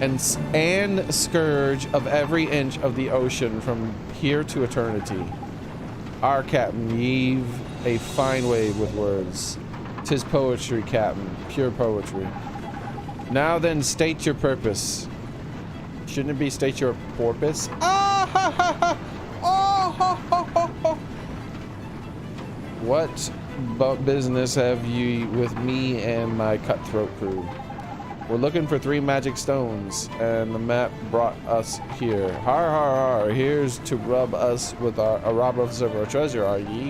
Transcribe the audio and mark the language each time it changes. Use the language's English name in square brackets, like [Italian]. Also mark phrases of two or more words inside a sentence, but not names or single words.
[English] and scourge of every inch of the ocean from here to eternity. Our captain, ye've a fine way with words. 'Tis poetry, captain, pure poetry. Now then, state your purpose. Shouldn't it be state your porpoise? Ah ha ha ha! Oh ho ho ho ho! What business have you with me and my cutthroat crew? We're looking for 3 magic stones, and the map brought us here. Har har har! Here's to rob us with rob us of our treasure, are ye?